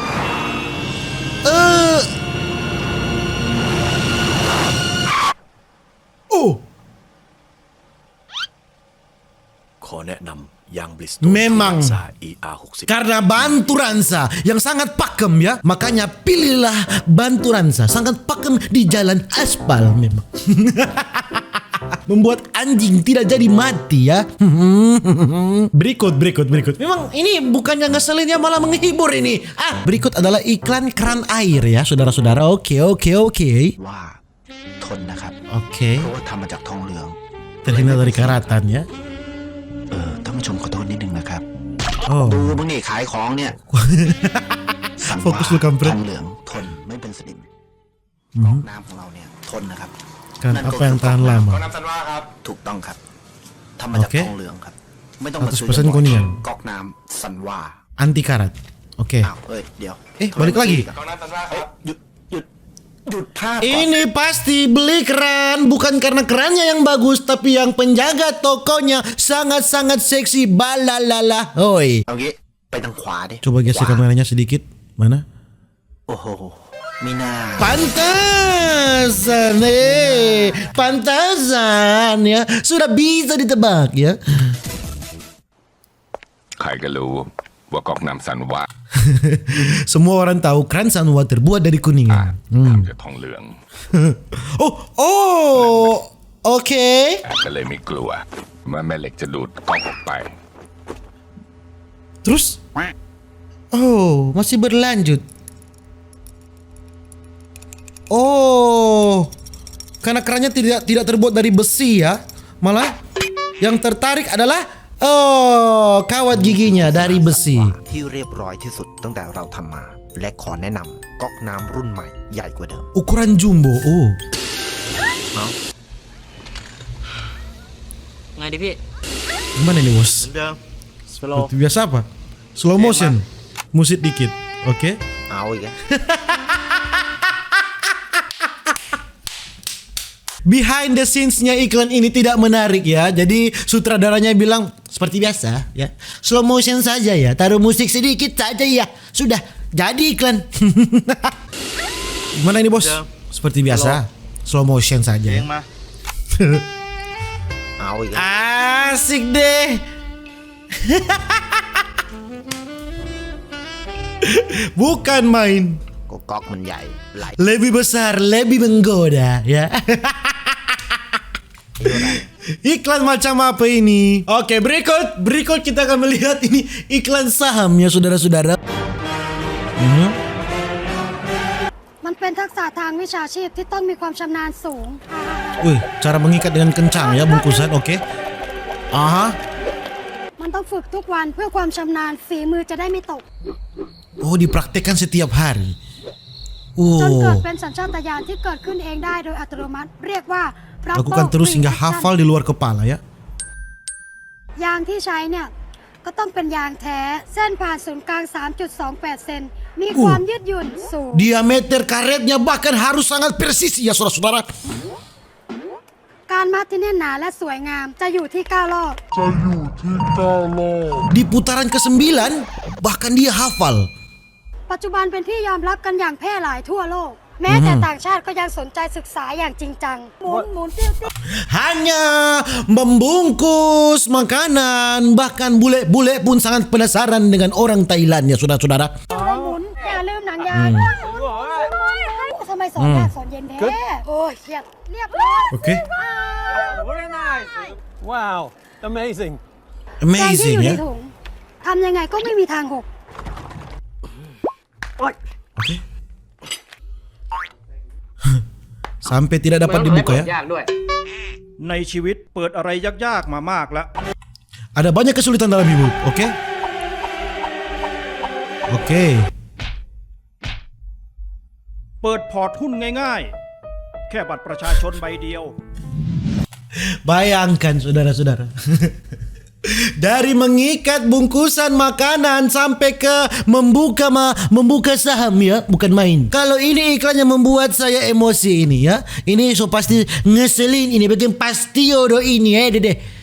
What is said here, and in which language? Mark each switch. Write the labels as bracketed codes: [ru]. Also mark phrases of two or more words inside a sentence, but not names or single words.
[id] Memang karena Banturansa yang sangat pakem ya, makanya pilihlah Banturansa, sangat pakem di jalan aspal memang. Membuat anjing tidak jadi mati ya. Berikut. Memang ini bukannya ngeselin ya, malah menghibur ini. Berikut adalah iklan keran air ya, saudara-saudara. Oke. Wah, [th] ทนนะครับ [id] Oke. [th] เพราะว่าทำมาจากทองเหลือง [id] Terhindar dari karatan ya. [th] ท่านผู้ชมขอโทษนิดนึงนะครับ Oh. ดูมึงนี่ขายของเนี่ย สั่งว่า [id] Fokus lu [th] ท [id] kampret. [th] องเหลืองทนไม่เป็นสนิมก๊อกน้ำของเราเนี่ยทนนะครับ [id] Kan apa yang tahan lama? [th] ก๊อกน้ำซันว่าครับถูกต้องครับทำมาจาก [id] Oke. [th] ทองเหลืองครับไม่ต้องมาซื้อ [id] 100% kuningan. [th] ก๊อกน้ำซันว่า [id] Anti karat. Oke. [th] อ้าวเฮ้ยเดี๋ยว [id] Balik lagi. [th] ก๊อกน้ำซันว่าครับหยุดภาพ [id] Ini pasti beli keran, bukan karena kerannya yang bagus, tapi yang penjaga tokonya sangat-sangat seksi. Balalala. Hoi. [th] เอางี้ไปทางขวาดิ [id] Coba geser kameranya sedikit. Mana? [th] โอ้โหมีหน้า [id] Pantas. pantasan ya. Sudah bisa ditebak ya. [th] ใครก็รู้ว่าก๊อกน้ำสันวะ [id] Semua orang tahu keran Sanwa terbuat dari kuningan. [th] ทำจากทองเหลือง [id] Oke. [th] ก็เลยไม่กลัวว่าแม่เหล็กจะดูดก๊อกออกไป [id] Terus? Masih berlanjut. Karena kerannya tidak terbuat dari besi ya. Malah yang tertarik adalah kawat giginya dari besi. [th] ที่เรียบร้อยที่สุดตั้งแต่เราทำมา และขอแนะนำก๊อกน้ำรุ่นใหม่ใหญ่กว่าเดิม [id] Ukuran jumbo. [th] ไงดิพี่ [id] Gimana ini bos? [th] เดิม [id] Seperti biasa apa? [en] Slow motion. [id] Musik dikit. Oke. [th] เอาอีกแล้ว [en] Behind the scenes- [id] nya iklan ini tidak menarik ya. Jadi sutradaranya bilang seperti biasa ya. [en] Slow motion [id] saja ya. Taruh musik sedikit saja ya. Sudah jadi iklan. Gimana ini bos? Seperti biasa. [en] Slow motion [id] saja. [th] เพลงมา เอาอีกแล้ว [id] Asik deh. Bukan main. [th] ก็ก๊อกมันใหญ่ไหล [id] Lebih besar, lebih menggoda ya. Iklan macam apa ini? Oke, berikut kita akan melihat ini iklan saham ya saudara-saudara. [th] มันเป็นทักษะทางวิชาชีพที่ต้องมีความชำนาญสูง [id] Wih, cara mengikat dengan kencang ya bungkusan, oke. Aha. [th] มันต้องฝึกทุกวันเพื่อความชำนาญฝีมือจะได้ไม่ตก [id] Dipraktekkan setiap hari. [th] จนเกิดเป็นสัญชาตญาณที่เกิดขึ้นเองได้โดยอัตโนมัติ เรียกว่า [id] Lakukan terus hingga hafal di luar kepala ya. [th] ยางที่ใช้เนี่ยก็ต้องเป็นยางแท้ เส้นผ่านศูนย์กลาง 3.28 เซนมีความยืดหยุ่นสูง [id] Diameter karetnya bahkan harus sangat persis ya saudara-saudara. [th] การมัดที่แน่นหนาและสวยงามจะอยู่ที่9รอบ [id] Di putaran ke-9 bahkan dia hafal. [th] ปัจจุบันเป็นที่ยอมรับกันอย่างแพร่หลายทั่วโลก แม้แต่ต่างชาติก็ยังสนใจศึกษาอย่างจริงจังหมุนติ้ว [id] Hanya membungkus makanan, bahkan bule-bule pun sangat penasaran dengan orang Thailand ya saudara-saudara. [th] หมุนอย่าลืมหนังยางทำไมสอนยากสอนเย็นแท้โอ้ยเครียดเรียบร้อย [id] Oke. [en] Very nice. Wow, amazing. [th] แกงที่ [id] Amazing [th] อยู่ใน [id] ya. [th] ถุงทำยังไงก็ไม่มีทางหก [id] Oke. Sampai tidak dapat dibuka ya. [th] ยากด้วย ในชีวิตเปิดอะไรยากๆมามากแล้ว [id] Ada banyak kesulitan dalam hidup, oke? Oke. [th] เปิดพอร์ตหุ้นง่ายๆ แค่บัตรประชาชนใบเดียว [id] Bayangkan saudara-saudara. Dari mengikat bungkusan makanan sampai ke membuka saham ya, bukan main. Kalau ini iklannya membuat saya emosi ini ya. Ini so pasti ngeselin ini, bagian pastio do ini ya dede.